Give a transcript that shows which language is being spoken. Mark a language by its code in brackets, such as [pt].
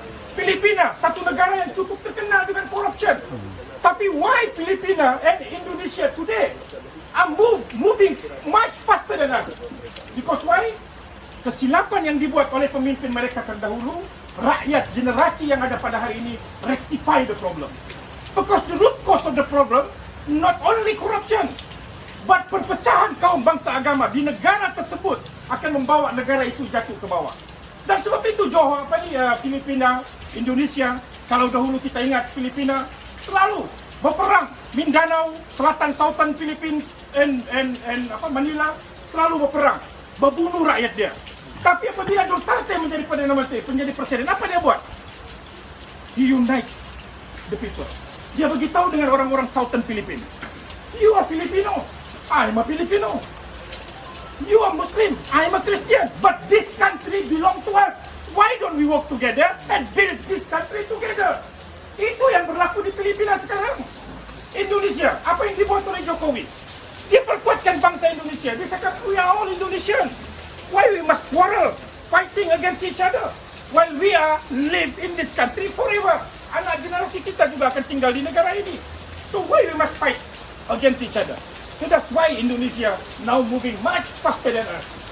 [ms] Filipina, satu negara yang cukup terkenal dengan corruption. Tapi [en] why Filipina and Indonesia today are moving much faster than us? Because why? [ms] Kesilapan yang dibuat oleh pemimpin mereka terdahulu, rakyat generasi yang ada pada hari ini [en] rectify the problem. Because the root cause of the problem, not only corruption, but [ms] perpecahan kaum bangsa agama di negara tersebut akan membawa negara itu jatuh ke bawah. Dan sebab itu Johor, Filipina, Indonesia, kalau dahulu kita ingat Filipina selalu berperang, Mindanao, Selatan Southern Philippines and Manila selalu berperang, berbunuh rakyat dia. Tapi apabila Duterte menjadi Perdana Menteri, menjadi presiden, apa dia buat? [en] He unite the people. [ms] Dia beritahu dengan orang-orang [en] Southern Philippines, you are Filipino, I am a Filipino. You are Muslim, I am a Christian, but this country belongs to us. Why don't we work together and build this country together? [ms] Itu yang berlaku di Filipina sekarang. Indonesia, apa yang dibuat oleh Jokowi? Dia perkuatkan bangsa Indonesia. Dia cakap, [en] we are all Indonesian. Why we must quarrel, fighting against each other, while we are live in this country forever? [ms] Anak generasi kita juga akan tinggal di negara ini. [en] So why we must fight against each other? So that's why Indonesia now moving much faster than us.